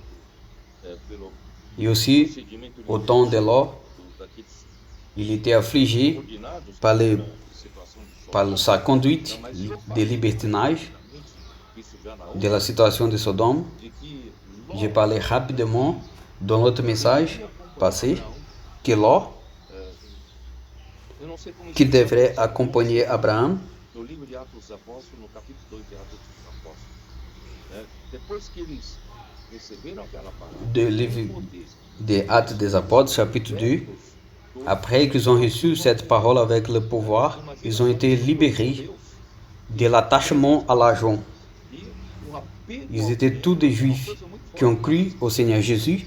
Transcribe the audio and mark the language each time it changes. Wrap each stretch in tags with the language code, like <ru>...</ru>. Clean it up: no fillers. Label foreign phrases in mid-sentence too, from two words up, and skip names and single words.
<fr>Et aussi, au temps de Lot, il était affligé par, sa conduite de libertinage, de la situation de Sodome. J'ai parlé rapidement dans notre message passé que Lot, qui devrait accompagner Abraham,</fr> <pt>no livro de Atos dos Apóstolos, no capítulo 2 de Atos dos Apóstolos, né? Depois que eles receberam aquela palavra,</pt> <fr>de livre des Actes des Apôtres, chapitre 2, après qu'ils ont reçu cette parole avec le pouvoir, ils ont été libérés de l'attachement à l'argent. Ils étaient tous des Juifs qui ont cru au Seigneur Jésus.</fr>